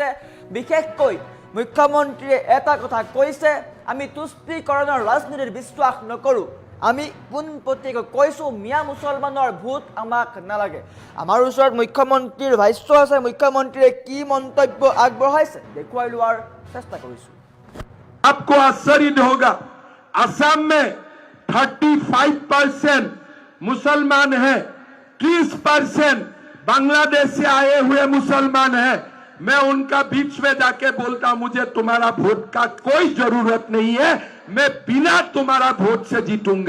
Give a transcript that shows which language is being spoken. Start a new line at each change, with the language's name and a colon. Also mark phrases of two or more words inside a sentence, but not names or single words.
Assamese: বিশেষকৈ মুখ্যমন্ত্ৰীয়ে এটা কথা কৈছে, আমি তুষ্টিকৰণৰ ৰাজনীতিত বিশ্বাস নকৰোঁ। আমি পোনপটীয়াকৈ কৈছোঁ মিয়া মুছলমানৰ ভোট আমাক নালাগে। আমাৰ ওচৰত মুখ্যমন্ত্ৰীৰ ভাষ্য আছে। মুখ্যমন্ত্ৰীয়ে কি মন্তব্য আগবঢ়াইছে দেখুৱাই লোৱাৰ চেষ্টা কৰিছোঁ।
Hindi: आपको आश्चर्य होगा, असम में 35% मुसलमान हैं, 30% बांग्लादेश से आए हुए मुसलमान हैं। मैं उनका बीच में जाके बोलता, मुझे तुम्हारा वोट का कोई जरूरत नहीं है, मैं बिना तुम्हारा वोट से जीतूंगा।